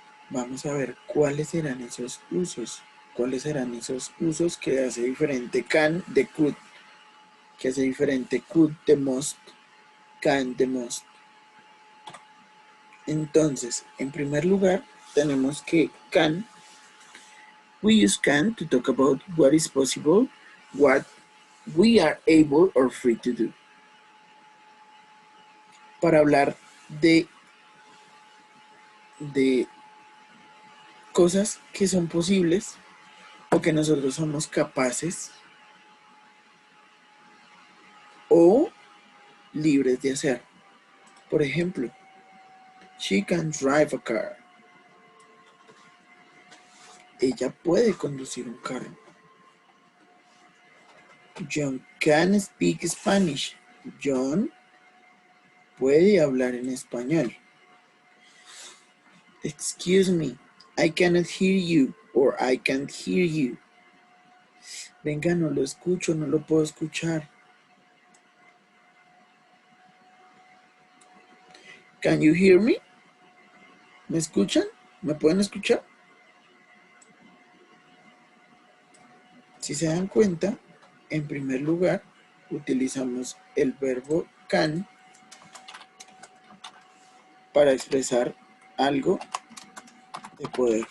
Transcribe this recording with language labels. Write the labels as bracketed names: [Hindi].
[Spanish] Vamos a ver cuáles serán esos usos. ¿Cuáles serán esos usos que hace diferente can de could? Que hace diferente could de must, can de must. Entonces, en primer lugar, tenemos que can. [English] We use can to talk about what is possible, what we are able or free to do. [Spanish] Para hablar de cosas que son posibles o que nosotros somos capaces o libres de hacer. Por ejemplo, [English] she can drive a car. [Spanish] Ella puede conducir un carro. [English] John can speak Spanish. [Spanish] John puede hablar en español. [English] Excuse me, I cannot hear you or I can't hear you. [Spanish] Venga, no lo escucho, no lo puedo escuchar. [English] Can you hear me? [Spanish] ¿Me escuchan? ¿Me pueden escuchar? Si se dan cuenta, en primer lugar, utilizamos el verbo can para expresar algo de poder.